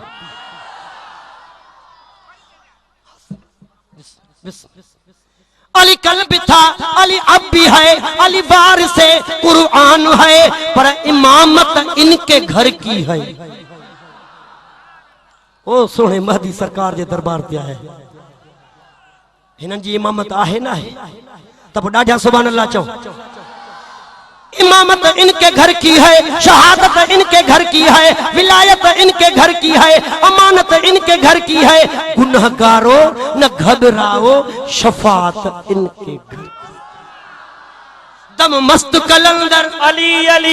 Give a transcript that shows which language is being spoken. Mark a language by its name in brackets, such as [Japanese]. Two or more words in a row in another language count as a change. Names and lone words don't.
[Urdu] علی کل بھی تھا، علی اب بھی ہے، علی بار سے قرآن ہے، پر امامت ان کے گھر کی ہے. [Sindhi] ओ सोने महदी सरकार जे दरबार ते आए, हिनन जी इमामत आहे ना है, तब ॾाढा [Arabic] سبحان الله [Sindhi] चओ। [Urdu] امامت ان کے گھر کی ہے، شہادت ان کے گھر کی ہے، ولایت ان کے گھر کی ہے، امانت ان کے گھر کی ہے. گناہگارو نہ گھبراؤ، شفاعت ان کے گھر. دم مست قلندر, अली अली